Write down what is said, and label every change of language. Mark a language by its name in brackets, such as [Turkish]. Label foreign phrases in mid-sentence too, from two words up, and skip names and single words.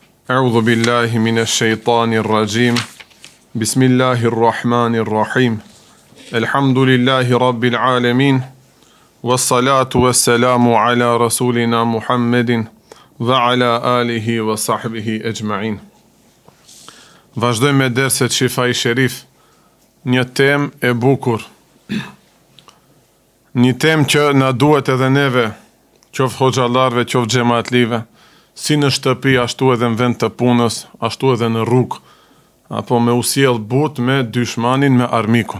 [Arabic] أعوذ بالله من الشيطان الرجيم. بسم الله الرحمن الرحيم. الحمد لله رب العالمين. والصلاة والسلام على رسولنا محمد وعلى آله وصحبه أجمعين. [Albanian] Vazhdojmë me derset Shifai Sherif, një temë e bukur. Një temë që na duhet edhe neve, qoftë hoxhallarëve, qoftë xhamatlive, si në shtëpi, ashtu edhe në vend të punës, ashtu edhe në rrugë, apo me usjell but me dyshmanin, me armikun.